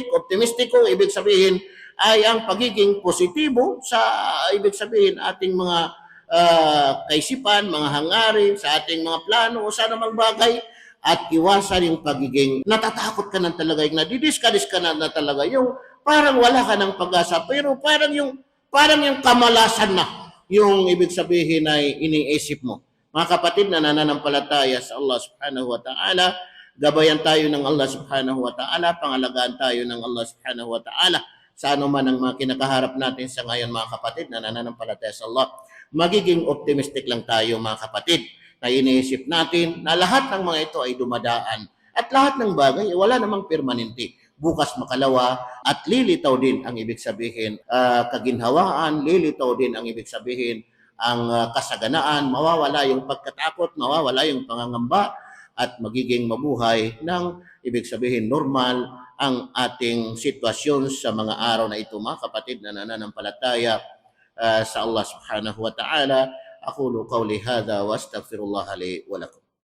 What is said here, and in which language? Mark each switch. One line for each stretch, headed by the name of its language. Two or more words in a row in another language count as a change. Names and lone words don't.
Filipino: Optimistic kung ibig sabihin ay ang pagiging positibo sa ibig sabihin ating mga kaisipan, mga hangarin, sa ating mga plano o sa anumang bagay, at iwasan yung pagiging natatakot ka na talaga, yung nadidiscourage ka na talaga, yung parang wala ka ng pag-asa, pero parang yung kamalasan na yung ibig sabihin ay iniisip mo. Mga kapatid na nananampalataya sa
Arabic: الله سبحانه وتعالى,
Filipino: gabayan tayo ng
Arabic: الله سبحانه وتعالى,
Filipino: pangalagaan tayo ng
Arabic: الله سبحانه وتعالى
Filipino: sa anuman ang mga kinakaharap natin sa ngayon, mga kapatid na nananampalataya sa Allah. Magiging optimistic lang tayo, mga kapatid, na iniisip natin na lahat ng mga ito ay dumadaan at lahat ng bagay wala namang permanente. Bukas makalawa at lilitaw din ang ibig sabihin kaginhawaan, lilitaw din ang ibig sabihin ang kasaganaan, mawawala yung pagkatakot, mawawala yung pangangamba, at magiging mabuhay ng ibig sabihin normal ang ating sitwasyon sa mga araw na ito, mga kapatid na nananampalataya sa
Arabic: الله سبحانه وتعالى. أقول قولي هذا وأستغفر الله لي ولكم.